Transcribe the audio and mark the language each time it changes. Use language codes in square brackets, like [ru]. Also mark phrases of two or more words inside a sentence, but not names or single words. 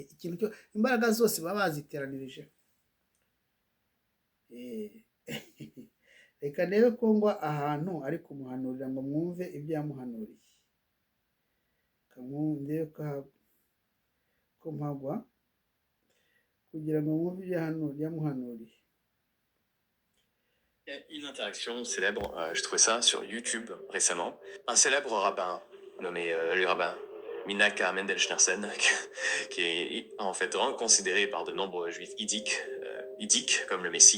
[rw] Ikintu cyo imbaraga zose baba baziteranirije. Reka ndebe ko ngwa ahantu ari kumuhanurira ngo mwumve ibyo yamuhanuriye. Ndebe ko mpagwa kugira ngo mwumve ibyo yamuhanuriye. [fr] Il y a une interaction célèbre, je trouvais ça sur YouTube récemment. Un célèbre rabbin nommé le rabbin Minaka Mendel Schneerson, qui est en fait considéré par de nombreux juifs idiques comme le Messie.